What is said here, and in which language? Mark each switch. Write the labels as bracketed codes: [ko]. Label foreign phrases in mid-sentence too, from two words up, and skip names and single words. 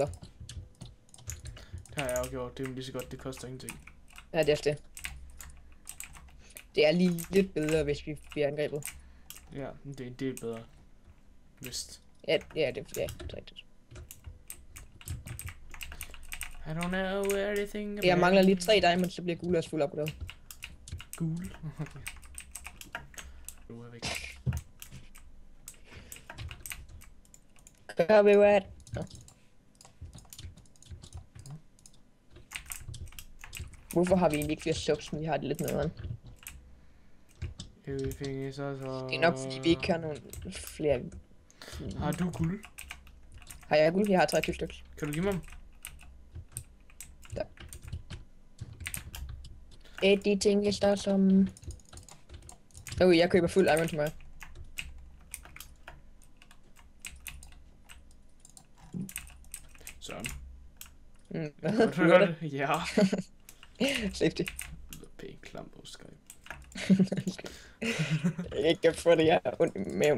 [da] Det har jeg jo gjort. Det er jo lige så godt, det koster ingenting. Ja, det er det. Det er lige lidt bedre, hvis vi bliver angrebet. Ja, men det er en del bedre. Vist. Ja, det er rigtigt. [en] I don't know anything about... [da] Jeg mangler lige 3 diamonds, så bliver guld også fuld opgraderet. Gul. Okay. Nu er væk. Copyright. Hvorfor har vi egentlig ikke flere subs, men vi har det lidt nederen? [en] Everything is also... [da] Det er nok fordi vi ikke har nogen flere. Har du guld? Har jeg guld? Jeg har 23 stykker. Kan du give mig dem? Der. [en] Editing is awesome. [da] Okay, jeg køber fuld iron til mig. Sådan. Hvad Kan du høre det? Ja. Safety. Det er pænt klam på Skype. Jeg kan få det, jeg har ondt i maven.